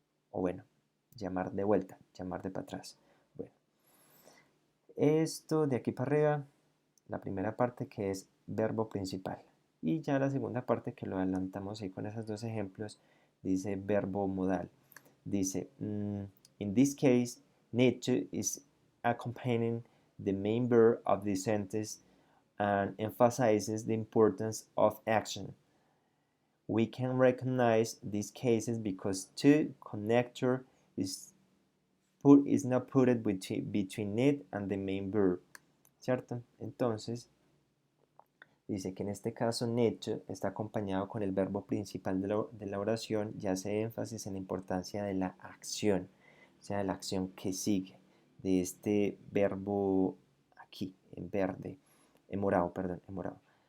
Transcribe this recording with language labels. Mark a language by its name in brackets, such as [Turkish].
[Spanish] O bueno, llamar de vuelta, llamar de para atrás. Bueno, esto de aquí para arriba, la primera parte que es verbo principal. Y ya la segunda parte que lo adelantamos ahí con esos dos ejemplos, dice verbo modal. Dice, [English] in this case, need to is accompanying the main verb of the sentence and emphasizes the importance of action. We can recognize these cases because to connector is not put between need and the main verb, [Spanish] ¿cierto? Entonces, dice que en este caso need está acompañado con el verbo principal de la oración y hace énfasis en la importancia de la acción, o sea, de la acción que sigue, de este verbo aquí, en verde, en morado, perdón, en morado.